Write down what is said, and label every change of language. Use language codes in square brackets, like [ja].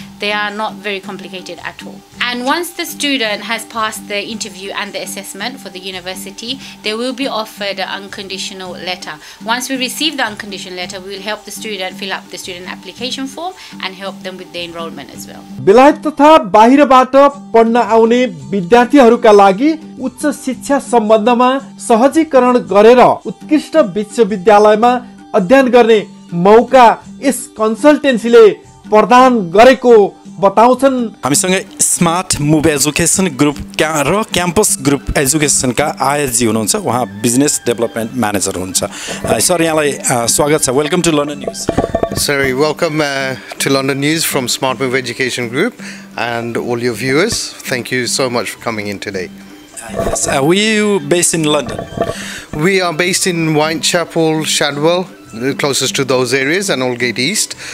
[en] They are not very complicated at all. And once the student has passed the interview and the assessment for the university, they will be offered an unconditional letter. Once we receive the unconditional letter, we will help the student fill up the student application form and help them with the enrollment as well. [ne] बेलायत तथा बाहिरबाट पढ्न आउने विद्यार्थीहरूका लागि उच्च शिक्षा सम्बन्धमा सहजीकरण गरेर उत्कृष्ट विश्वविद्यालयमा अध्ययन गर्ने मौका यस कन्सल्टेन्सीले प्रदान गरेको बताउँछन्। हामीसँग स्मार्ट मुभ एजुकेसन ग्रुप र क्याम्पस ग्रुप एजुकेसनका आयजी हुनुहुन्छ, उहाँ बिजनेस डेभलपमेन्ट म्यानेजर हुनुहुन्छ। सर, यहाँलाई स्वागत छ। [en] Welcome to London news. Sorry, welcome to London News from Smart Move Education Group and all your viewers. Thank you so much for coming in today. Yes. Were you based in London? We are based in Whitechapel, Shadwell, the closest to those areas, and Aldgate East.